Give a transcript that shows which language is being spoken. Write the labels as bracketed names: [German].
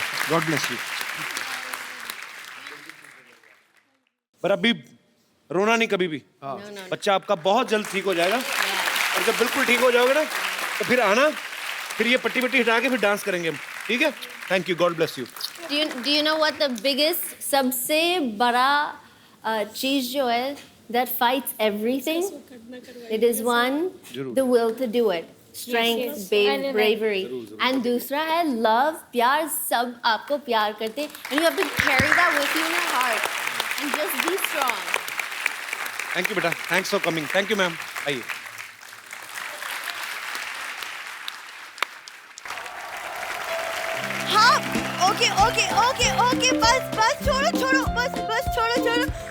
[English] God bless you. [Hindi] पर अभी रोना नहीं कभी भी। बच्चा आपका बहुत जल्द ठीक हो जाएगा और जब बिल्कुल ठीक हो जाओगे ना तो फिर आना, फिर ये पट्टी पट्टी हटा के फिर डांस करेंगे हम, ठीक है? [English] Thank you, god bless you. Do you know what the biggest, [Hindi] सबसे बड़ा चीज जो है [English] that fights everything? It is one, the will to do it, strength, bravery, and [Hindi] दूसरा है [English] love, प्यार। [Hindi] सब आपको प्यार करते हैं, [English] and you have to carry that with you in your heart and just be strong. Thank you बेटा, thanks for coming. Thank you ma'am, आइए। [Hindi] हाँ, ओके ओके ओके ओके, बस छोड़ो छोड़ो, बस छोड़ो।